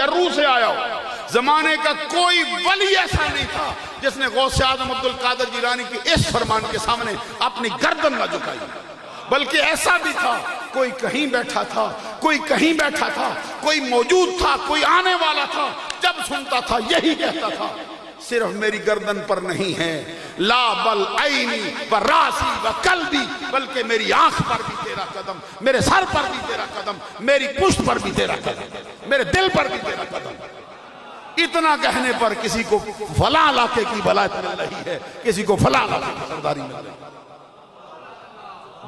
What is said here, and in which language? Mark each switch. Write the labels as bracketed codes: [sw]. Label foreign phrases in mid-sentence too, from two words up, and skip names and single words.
[ur] روح سے آیا ہو، زمانے کا کوئی ولی ایسا نہیں تھا جس نے غوث اعظم عبد القادر جیلانی کے اس فرمان کے سامنے اپنی گردن نہ جھکائی، بلکہ ایسا بھی تھا کوئی کہیں بیٹھا تھا، کوئی کہیں بیٹھا تھا، کوئی موجود تھا، کوئی آنے والا تھا، جب سنتا تھا یہی کہتا تھا صرف میری گردن پر نہیں ہے، [ar] لا بل عینی و راسی و قلبی، [ur] بلکہ میری آنکھ پر بھی تیرا قدم، میرے سر پر بھی تیرا قدم، میری پشت پر بھی تیرا قدم، میرے دل پر بھی تیرا قدم۔ اتنا کہنے پر کسی کو فلاں علاقے کی ولایت مل رہی ہے، کسی کو فلاں علاقے کی سرداری مل رہی ہے۔